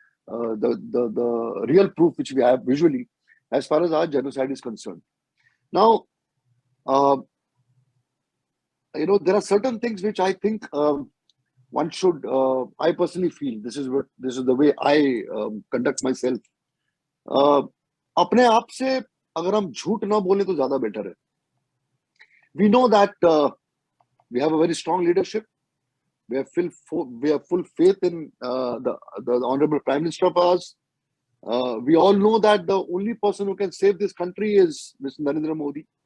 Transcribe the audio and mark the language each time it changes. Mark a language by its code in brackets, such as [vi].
[en] the real proof which we have visually as far as our genocide is concerned. Now, there are certain things which I think one should. I personally feel this is the way I conduct myself. [hi] अपने आप से अगर हम झूठ ना बोले तो ज्यादा बेटर है. [en] We know that we have a very strong leadership. We have full faith in the Honorable Prime Minister of ours. We all know that the only person who can save this country is Mr. Narendra Modi.